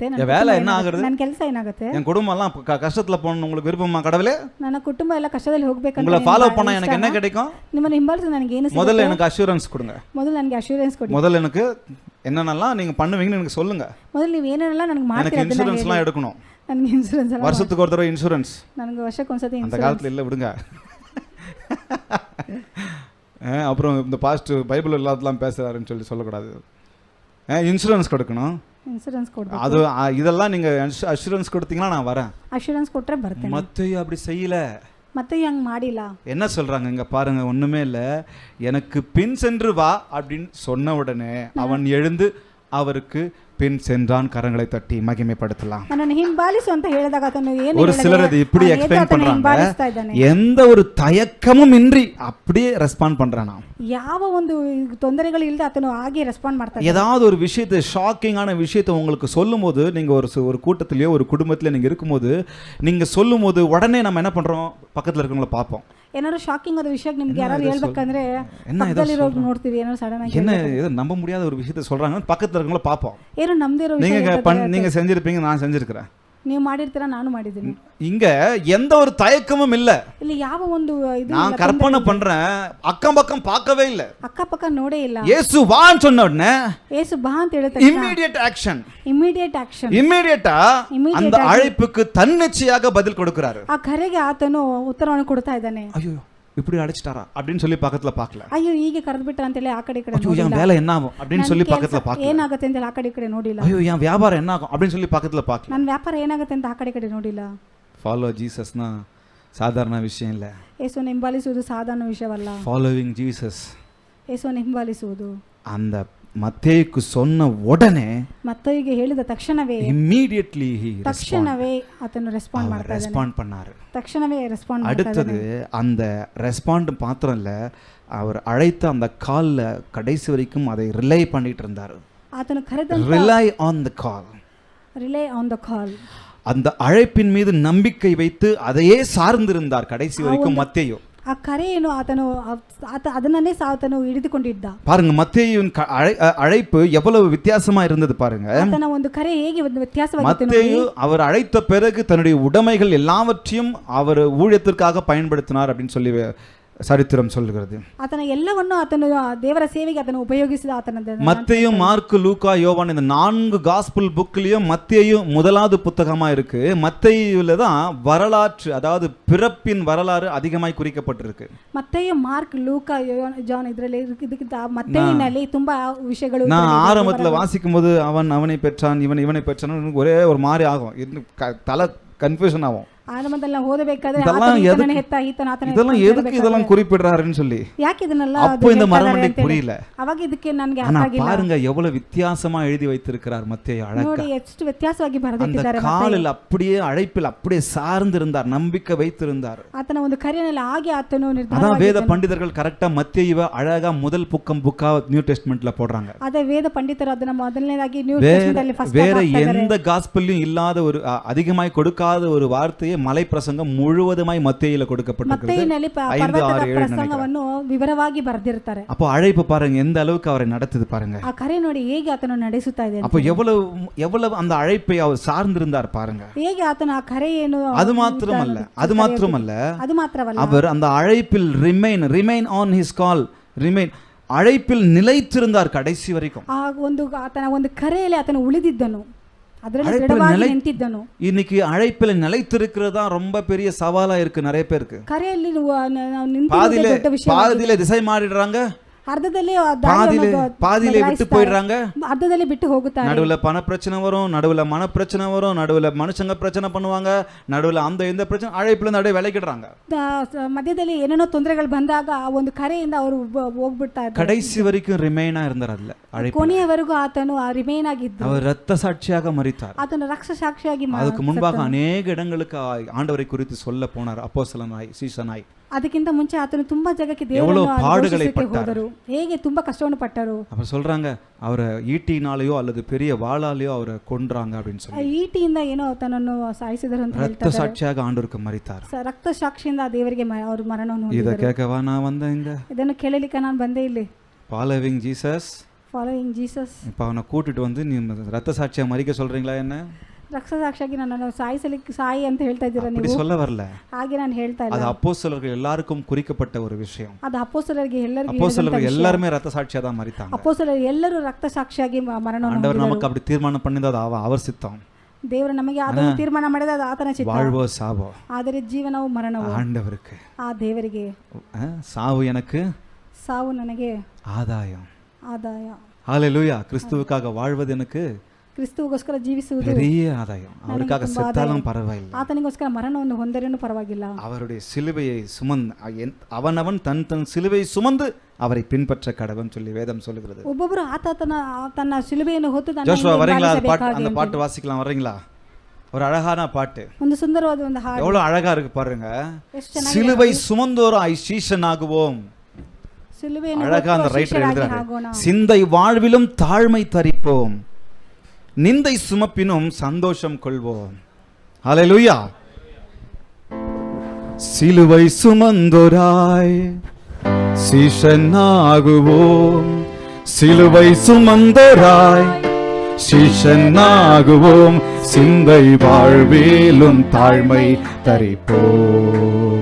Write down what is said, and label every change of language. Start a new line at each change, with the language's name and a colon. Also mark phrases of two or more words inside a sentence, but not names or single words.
Tamil: என் வேலை என்ன ஆகுறது?
Kannada: ನನ್ನ ಕೆಲಸ ಏನಾಗುತ್ತೆ,
Tamil: என் குடும்பம்லாம் கஷ்டத்தில் போகணும் உங்களுக்கு விருப்பமா கடவுளே?
Kannada: ನನ್ನ ಕುಟುಂಬ ಎಲ್ಲ ಕಷ್ಟದಲ್ಲಿ ಹೋಗ್ಬೇಕಂತ
Tamil: உங்களை ஃபாலோ பண்ண எனக்கு என்ன கிடைக்கும்?
Kannada: ನಿಮ್ಮನ್ನು ಹಿಂಬಾಲಿಸಿದ್ರೆ ನನಗೆ ಏನು ಸಿಗುತ್ತೆ?
Tamil: முதல்ல எனக்கு அஷூரன்ஸ் கொடுங்க.
Kannada: ಮೊದಲು ನನಗೆ ಅಶ್ಯೂರೆನ್ಸ್ ಕೊಡಿ.
Tamil: முதல்ல எனக்கு என்னென்னலாம் நீங்கள் பண்ணுவீங்கன்னு எனக்கு சொல்லுங்க.
Kannada: ಮೊದಲು ನೀವು ಏನೇನೆಲ್ಲ ನನಗೆ
Tamil: எனக்கு
Kannada: ಮಾಡ್ತೀರಾ ಅದನ್ನ
Tamil: இன்சூரன்ஸ்லாம் எடுக்கணும்.
Kannada: ನನಗೆ ಇನ್ಶೂರೆನ್ಸ್ ಎಲ್ಲ
Tamil: வருஷத்துக்கு ஒரு தடவை இன்சூரன்ஸ்.
Kannada: ನನಗೆ ವರ್ಷಕ್ಕೆ ಒಂದ್ಸತಿ
Tamil: அந்த காலத்தில் இல்லை விடுங்க. அப்புறம் இந்த பாஸ்ட் பைபிள் எல்லாத்தெல்லாம் பேசுகிறாருன்னு சொல்லக்கூடாது. இன்சூரன்ஸ் கொடுக்கணும்.
Kannada: ಇನ್ಶೂರೆನ್ಸ್ ಕೊಡ್ಬೇಕು.
Tamil: அது இதெல்லாம் நீங்கள் அஷூரன்ஸ் கொடுத்தீங்கன்னா நான் வரேன்.
Kannada: ಅಶ್ಯೂರೆನ್ಸ್ ಕೊಟ್ರೆ ಬರ್ತೇನೆ.
Tamil: மத்தேயு அப்படி செய்யல.
Kannada: ಮತ್ತೆ ಹಂಗೆ ಮಾಡಿಲ್ಲ.
Tamil: என்ன சொல்றாங்க இங்க பாருங்க, ஒண்ணுமே இல்லை. எனக்கு பின் சென்று வா அப்படின்னு சொன்ன உடனே அவன் எழுந்து அவருக்கு பின் சென்றான். கரங்களை தட்டி மகிமைப்படுத்தலாம்.
Kannada: ನನ್ನನ್ನು ಹಿಂಬಾಲಿಸು ಅಂತ ಹೇಳಿದಾಗ ಆತನು ಏನು
Tamil: ஒரு சிலர் அது இப்படி எக்ஸ்பிளைன் பண்றாங்க, எந்த ஒரு தயக்கமும் இன்றி அப்படியே ரெஸ்பாண்ட் பண்றானா.
Kannada: ಯಾವ ಒಂದು ತೊಂದರೆಗಳು ಇಲ್ಲದೆ ಆತನು ಹಾಗೆ ರೆಸ್ಪಾಂಡ್ ಮಾಡ್ತಾನೆ.
Tamil: ஏதாவது ஒரு விஷயத்தை, ஷாக்கிங்கான விஷயத்தை உங்களுக்கு சொல்லும்போது, நீங்க ஒரு கூட்டத்திலேயோ ஒரு குடும்பத்திலே நீங்க இருக்கும்போது நீங்க சொல்லும்போது உடனே நம்ம என்ன பண்றோம், பக்கத்துல இருக்கவங்கள பார்ப்போம்.
Kannada: ಏನಾದ್ರು ಶಾಕಿಂಗ್ ಆದ ವಿಷಯ ನಿಮ್ಗೆ ಯಾರು ಹೇಳ್ಬೇಕಂದ್ರೆ ಪಕ್ಕದಲ್ಲಿರೋ ನೋಡ್ತೀವಿ, ಏನಾದ್ರು ಸಡನ್ ಆಗಿ
Tamil: என்ன ஏதோ நம்ப முடியாத ஒரு விஷயத்தை சொல்றாங்க, பக்கத்துல இருக்கவங்கள பார்ப்போம்.
Kannada: ಏನು ನಮ್ದೇ ಇರೋ ವಿಷಯ
Tamil: நீங்க செஞ்சிருப்பீங்க, நான் செஞ்சிருக்கிறேன்,
Kannada: ನೀವು ಮಾಡಿರ್ತೀರಾ, ನಾನು ಮಾಡಿದ್ದೀನಿ.
Tamil: இங்க எந்த ஒரு தயக்கமும் இல்ல.
Kannada: ಇಲ್ಲಿ ಯಾವ ಒಂದು ಇದು
Tamil: நான் கற்பனை பண்றேன், அக்கம் பக்கம் பார்க்கவே இல்ல,
Kannada: ಅಕ್ಕಪಕ್ಕ ನೋಡೇ ಇಲ್ಲ.
Tamil: இயேசு வான்னு சொன்ன உடனே
Kannada: ಯೇಸು ಬಾ ಅಂತ ಹೇಳಿದ
English: immediate action, immediate action,
Tamil: இமிடியேட்டா அந்த அழைப்புக்கு தன்னிச்சையாக பதில் கொடுக்கிறாரு.
Kannada: ಆ ಕರೆಗೆ ಆತನು ಉತ್ತರವನ್ನು ಕೊಡ್ತಾ ಇದ್ದಾನೆ.
Tamil: ஐயோ இப்படி அழைச்சிட்டாரா அப்படின்னு சொல்லி பக்கத்துல பார்க்கல.
Kannada: ಅಯ್ಯೋ ಹೀಗೆ ಕರೆದು ಬಿಟ್ಟ ಅಂತ ಹೇಳಿ ಆ ಕಡೆ ಈ ಕಡೆ
Tamil: ஐயோ என் வேலை என்ன ஆகும் அப்படின்னு சொல்லி பக்கத்துல பார்க்கல.
Kannada: ಏನಾಗುತ್ತೆ ಅಂತ ಹೇಳಿ ಆ ಕಡೆ ಈ ಕಡೆ ನೋಡಿಲ್ಲ.
Tamil: ஐயோ என் வியாபாரம் என்ன ஆகும் அப்படின்னு சொல்லி பக்கத்துல பார்க்கல.
Kannada: ನನ್ನ ವ್ಯಾಪಾರ ಏನಾಗುತ್ತೆ ಅಂತ ಆ ಕಡೆ ಈ ಕಡೆ ನೋಡಿಲ್ಲ.
Tamil: ஃபாலோ ஜீசஸ்னா சாதாரண விஷயம் இல்ல.
Kannada: ಯೇಸುವನ್ನು ಹಿಂಬಾಲಿಸುವುದು ಸಾಧಾರಣ ವಿಷಯವಲ್ಲ.
English: following Jesus,
Kannada: ಯೇಸುವನ್ನು ಹಿಂಬಾಲಿಸುವುದು
Tamil: அந்த மத்தேயுக்கு சொன்ன உடனே,
Kannada: ಮತ್ತೊಯ್ಗೆ ಹೇಳಿದ ತಕ್ಷಣವೇ,
English: immediately he
Kannada: ತಕ್ಷಣವೇ ಆತನು ರೆಸ್ಪಾಂಡ್ ಮಾಡ್ತಾ ಇದ್ದಾನೆ.
Tamil: ரெஸ்பாண்ட் பண்ணாரு.
Kannada: ತಕ್ಷಣವೇ ರೆಸ್ಪಾಂಡ್ ಮಾಡ್ತಾ
Tamil: அடுத்தது அந்த ரெஸ்பாண்ட் மாத்திரம் இல்ல, அவர் அழைத்த அந்த கால்ல கடைசி வரைக்கும் அதை ரிலே பண்ணிட்டு இருந்தாரு.
Kannada: ಆತನು ಕರೆದಂತ
English: rely on the call, rely on the call,
Tamil: அந்த அழைப்பின் மீது நம்பிக்கை வைத்து அதையே சார்ந்திருந்தார் கடைசி வரைக்கும் மத்தேயு.
Kannada: ಆ ಕರೆಯನ್ನು ಆತನು ಅದನ್ನೇ ಆತನು ಹಿಡಿದುಕೊಂಡಿದ್ದ.
Tamil: பாருங்க மத்தேயுவின் அழைப்பு எவ்வளவு வித்தியாசமா இருந்தது பாருங்க.
Kannada: ಆತನ ಒಂದು ಕರೆ ಹೇಗೆ ಒಂದು ವ್ಯತ್ಯಾಸವಾಗಿತ್ತು ನೋಡಿ.
Tamil: மத்தேயு அவர் அழைத்த பிறகு தன்னுடைய உடைமைகள் எல்லாவற்றையும் அவர் ஊழியத்திற்காக பயன்படுத்தினார் அப்படின்னு சொல்லி சரித்திரம் சொல்லுகிறது.
Kannada: ಆತನ ಎಲ್ಲವನ್ನು ಆತನು ದೇವರ ಸೇವೆಗೆ ಆತನು ಉಪಯೋಗಿಸಿದ. ಆತನ
Tamil: மத்தேயு, மார்க்கு, லூக்கா, யோவான் இந்த 4
English: gospel bookலயும்
Tamil: மத்தேயு முதலாவது புத்தகமா இருக்கு. மத்தேயுல தான் வரலாற்று, அதாவது பிறப்பின் வரலாறு அதிகமாய் குறிக்கப்பட்டிருக்கு.
Kannada: மத்தேயு, மார்க், லூக்கா, ஜான் ಇದರಲ್ಲಿ ಇದಕ್ಕಿಂತ மத்தேயுನಲ್ಲಿ ತುಂಬಾ ವಿಷಯಗಳು.
Tamil: நான் ஆரம்பத்துல வாசிக்கும் போது அவனை பெற்றான், இவனை பெற்றான், ஒரே ஒரு மாதிரி ஆகும், தலை கன்ஃபியூஷன் ஆகும்.
Kannada: ಆರಂಭದಲ್ಲಿ ಓದಬೇಕಾದ್ರೆ
Tamil: இதெல்லாம் எதுக்கு இதெல்லாம் குறிப்பிடுறாருன்னு சொல்லி
Kannada: ಯಾಕೆ ಇದನ್ನೆಲ್ಲ
Tamil: அப்போ இந்த மரணத்துக்கு புரியல.
Kannada: ಅವಾಗ ಇದಕ್ಕೆ ನನಗೆ
Tamil: ஆனா பாருங்க எவ்வளவு வித்தியாசமா எழுதி வைத்திருக்கிறார் மத்தேயு.
Kannada: ನೋಡಿ ಎಷ್ಟು ವ್ಯತ್ಯಾಸವಾಗಿ ಬರೆದಿದ್ದಾರೆ.
Tamil: அந்த காலில் அப்படியே அழைப்பில் அப்படியே சார்ந்து இருந்தார், நம்பிக்கை வைத்திருந்தார்.
Kannada: ಆತನ ಒಂದು ಕರೆಯಲ್ಲಿ ಹಾಗೆ ಆತನು ನಿರ್ಧಾರ.
Tamil: அதான் வேத பண்டிதர்கள் கரெக்டா மத்தேயுவை அழகா முதல் புக்கா நியூ டெஸ்ட்மென்ட்ல போடுறாங்க.
Kannada: ಅದೇ ವೇದ ಪಂಡಿತರು ಅದನ್ನ ಮೊದಲನೇದಾಗಿ ನ್ಯೂ ಟೆಸ್ಟ್ಮೆಂಟ್ ಅಲ್ಲಿ ಫಸ್ಟ್
Tamil: வேற எந்த காஸ்பல்லையும் இல்லாத ஒரு அதிகமாய் கொடுக்காத ஒரு வார்த்தையை மலை பிரசங்கம் முழுவதுமாய் மத்தேயுல கொடுக்கப்பட்டிருக்கிறது. 5, 6, 7
Kannada: ಪ್ರಸಂಗವನ್ನು ವಿವರವಾಗಿ ಬರೆದಿರುತ್ತಾರೆ.
Tamil: அப்போ அழைப்பு பாருங்க எந்த அளவுக்கு அவரை நடத்துது பாருங்க.
Kannada: ಆ ಕರೆ ನೋಡಿ ಹೇಗೆ ಆತನು ನಡೆಸುತ್ತಾ ಇದೆ.
Tamil: அப்போ எவ்வளவு அந்த அழைப்பை அவர் சார்ந்திருந்தார் பாருங்க.
Kannada: ಹೇಗೆ ಆತನ ಆ ಕರೆಯನ್ನು.
Tamil: அது மாத்திரமல்ல அவர் அந்த அழைப்பில்
English: remain on his call,
Tamil: அழைப்பில் நிலைத்திருந்தார் கடைசி வரைக்கும்.
Kannada: ಆ ಒಂದು ಆತನ ಒಂದು ಕರೆಯಲ್ಲಿ ಆತನು ಉಳಿದಿದ್ದನು, ಅದರಲ್ಲಿ ದೃಢವಾಗಿ ನಿಂತಿದ್ದನು.
Tamil: இன்னைக்கு அழைப்பில் நிலைத்திருக்கிறதா ரொம்ப பெரிய சவாலா இருக்கு நிறைய பேருக்கு.
Kannada: ಕರೆಯಲ್ಲಿ ನಿಂತಿರುವುದು ದೊಡ್ಡ ವಿಷಯ.
Tamil: பாதியிலே திசை மாறிடுறாங்க,
Kannada: ಅರ್ಧದಲ್ಲಿ
Tamil: பாதியிலே விட்டு போயிடுறாங்க,
Kannada: ಅರ್ಧದಲ್ಲಿ ಬಿಟ್ಟು ಹೋಗುತ್ತಾರೆ.
Tamil: நடுவுல பண பிரச்சனை வரும், நடுவுல மன பிரச்சனை வரும், நடுவுல மனுஷங்க பிரச்சனை பண்ணுவாங்க, நடுவுல இந்த பிரச்சனை, அழைப்புல இருந்து அப்படியே விலகிடுறாங்க.
Kannada: மத்தியದಲ್ಲಿ ಏನೇನೋ ತೊಂದರೆಗಳು ಬಂದಾಗ ಆ ಒಂದು ಕರೆಯಿಂದ ಅವರು ಹೋಗ್ಬಿಡ್ತಾ ಇದ್ದಾರೆ.
Tamil: கடைசி வரைக்கும் ரிமைனா இருந்தார் அதுல அழைப்பு.
Kannada: ಕೊನೆಯವರೆಗೂ ಆತನು ರಿಮೈನ್ ಆಗಿದ್ದ.
Tamil: அவர் இரத்த சாட்சியாக மரித்தார்.
Kannada: ಆತನು ರಕ್ತ ಸಾಕ್ಷಿಯಾಗಿ
Tamil: அதுக்கு முன்பாக அநேக இடங்களுக்கு ஆண்டவரை குறித்து சொல்ல போனார் அப்போஸ்தலனாய், சீஷனாய்.
Kannada: ಅದಕ್ಕಿಂತ ಮುಂಚೆ ಆತನು ತುಂಬಾ ಜಾಗಕ್ಕೆ
Tamil: எவ்வளவு
Kannada: ದೇವರನ್ನು
Tamil: பாடுகளை
Kannada: ಘೋಷಿಸಕ್ಕೆ
Tamil: பட்டார்.
Kannada: ಹೋದರು, ಹೇಗೆ ತುಂಬಾ ಕಷ್ಟವನ್ನು ಪಟ್ಟರು.
Tamil: அப்ப சொல்றாங்க அவரை ஈட்டினாலேயோ அல்லது பெரிய வாளாலேயோ அவரை கொன்றாங்க அப்படின்னு
Kannada: ಆ
Tamil: சொல்லி.
Kannada: ಈಟಿಯಿಂದ ಏನೋ ತನ್ನನ್ನು ಸಾಯಿಸಿದರು ಅಂತ
Tamil: ரத்த
Kannada: ಹೇಳ್ತಾರೆ.
Tamil: சாட்சியாக ஆண்டவருக்கு மரித்தார்.
Kannada: ರಕ್ತ ಸಾಕ್ಷಿಯಿಂದ ಆ ದೇವರಿಗೆ ಅವರು ಮರಣವನ್ನು
Tamil: இதை
Kannada: ಹೊಂದಿದರು.
Tamil: கேட்கவா நான் வந்தேங்க?
Kannada: ಇದನ್ನು ಕೇಳಲಿಕ್ಕೆ ನಾನು ಬಂದೇ ಇಲ್ಲಿ.
English: following Jesus. following Jesus.
Tamil: இப்போ அவனை கூட்டிட்டு வந்து நீ ரத்த சாட்சியா மறிக்க சொல்றீங்களா என்ன?
Kannada: ರಕ್ತ ಸಾಕ್ಷಿಯಾಗಿ ನನ್ನನ್ನು ಸಾಯಿ ಅಂತ ಹೇಳ್ತಾ ಇದ್ದೀರಾ
Tamil: அப்படி
Kannada: ನೀವು?
Tamil: சொல்ல வரல.
Kannada: ಹಾಗೆ ನಾನು ಹೇಳ್ತಾ
Tamil: அது
Kannada: ಇಲ್ಲ.
Tamil: அப்போஸ்தலர்கள் எல்லாருக்கும் குறிக்கப்பட்ட ஒரு விஷயம்.
Kannada: ಅದು ಅಪೊಸ್ತಲರಿಗೆ ಎಲ್ಲರಿಗೂ
Tamil: அப்போஸ்தலர்கள் எல்லாருமே ரத்த சாட்சியா தான் மரித்தாங்க.
Kannada: ಅಪೊಸ್ತಲರು ಎಲ್ಲರೂ ರಕ್ತ ಸಾಕ್ಷಿಯಾಗಿ ಮರಣವನ್ನು
Tamil: ஆண்டவர்
Kannada: ಹೊಂದಿದರು.
Tamil: நமக்கு அப்படி தீர்மானம் பண்ணினது அது அவர் சித்தம்.
Kannada: ದೇವರು ನಮಗೆ ಅದನ್ನು ತೀರ್ಮಾನ ಮಾಡಿದ ಅದು ಆತನ ಚಿತ್ತ.
Tamil: வாழ்வோ சாவோ
Kannada: ಆದರೆ ಜೀವನವು ಮರಣವು
Tamil: ஆண்டவருக்கு.
Kannada: ಆ ದೇವರಿಗೆ.
Tamil: சாவு எனக்கு,
Kannada: ಸಾವು ನನಗೆ
Tamil: ஆதாயம்.
Kannada: ಆದಾಯ.
Tamil: ஹல்லேலூயா. கிறிஸ்துவுக்காக வாழ்வது எனக்கு
Kannada: ಕ್ರಿಸ್ತುವಿಗೋಸ್ಕರ ಜೀವಿಸುವುದು
Tamil: பெரிய ஆதாயம். அவருக்காக செத்தாலும் பரவாயில்லை.
Kannada: ಆತನಿಗೋಸ್ಕರ ಮರಣವನ್ನು ಹೊಂದರೇನು ಪರವಾಗಿಲ್ಲ.
Tamil: அவருடைய சிலுவையை அவனவன் தன் தன் சிலுவையை சுமந்து அவரை பின்பற்ற கடவன் சொல்லி வேதம் சொல்லுகிறது.
Kannada: ಒಬ್ಬೊಬ್ಬರು ತನ್ನ ಶಿಲುಬೆಯನ್ನು ಹೊತ್ತು
Tamil: ஜோஷுவா வரீங்களா? அந்த
Kannada: ಹಿಂಬಾಲಿಸಬೇಕಾಗಿ
Tamil: பாட்டு வாசிக்கலாம் வரீங்களா? ஒரு அழகான பாட்டு.
Kannada: ಒಂದು ಸುಂದರವಾದ ಒಂದು ಹಾಡು.
Tamil: எவ்வளவு அழகா இருக்கு பாருங்க.
Kannada: ಎಷ್ಟು ಚೆನ್ನಾಗಿದೆ.
Tamil: சிலுவை சுமந்தோராய் சீஷனாகுவோம்.
Kannada: ಶಿಲುಬೆಯನ್ನು
Tamil: அழகா அந்த
Kannada: ಹೊತ್ತು
Tamil: ரைட்டர்
Kannada: ಶಿಷ್ಯರಾಗಿ
Tamil: எழுதுறாரு.
Kannada: ಆಗೋಣ.
Tamil: சிந்தை வாழ்விலும் தாழ்மை தரிப்போம், நிந்தை சுமப்பினும் சந்தோஷம் கொள்வோம். ஹல்லேலூயா. சிலுவை சுமந்தோராய் சீஷனாகுவோம், சிலுவை சுமந்தோராய் சீஷனாகுவோம், சிந்தை வாழ்விலும் தாழ்மை தரிப்போம்.